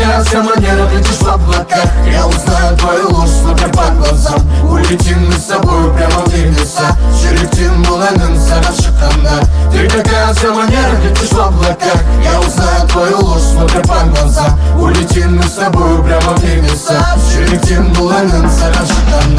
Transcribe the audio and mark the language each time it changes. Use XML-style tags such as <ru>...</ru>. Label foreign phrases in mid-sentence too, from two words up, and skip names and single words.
<ru>все манеры, летишь в облаках. Я узнаю твою ложь, смотря по глазам. Улетим мы с тобою прямо в небеса.</ru> <kk>Жүректен бұл әнім саған шыққанда.</kk> <ru>Ты такая вся манера, летишь в облаках. Я узнаю твою ложь, смотря по глазам. Улетим мы с тобою прямо в небеса.</ru> <kk>Жүректен бұл әнім саған шыққанда.</kk>